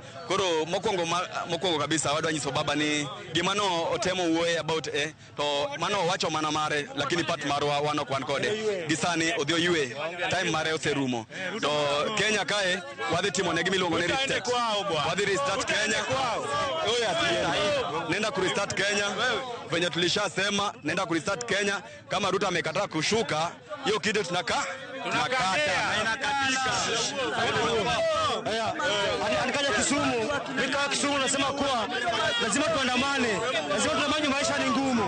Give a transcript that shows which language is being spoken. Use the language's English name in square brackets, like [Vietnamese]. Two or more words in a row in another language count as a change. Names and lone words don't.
[Luo (Kenya and Tanzania)] Koro mokwongo kabisa wadwa nyiso baba ni gima no otemo wuoye [English] about to [Luo (Kenya and Tanzania)] mano wacho mana mare, lakini part marwa wan ok wan kode. Gisani odhi oywe, time mare oserumo. To Kenya kae wadhi timo ne gimiluongo ni restart. Wadhi restart Kenya. [Swahili] Nenda ku restart Kenya. Venye tulishasema nenda ku restart Kenya. Kama Ruto amekataa kushuka, hiyo kitu tunakata na inakatika. Anikaja Kisumu, nika Kisumu nasema kuwa lazima tuandamane, lazima tuandamane, maisha ni ngumu.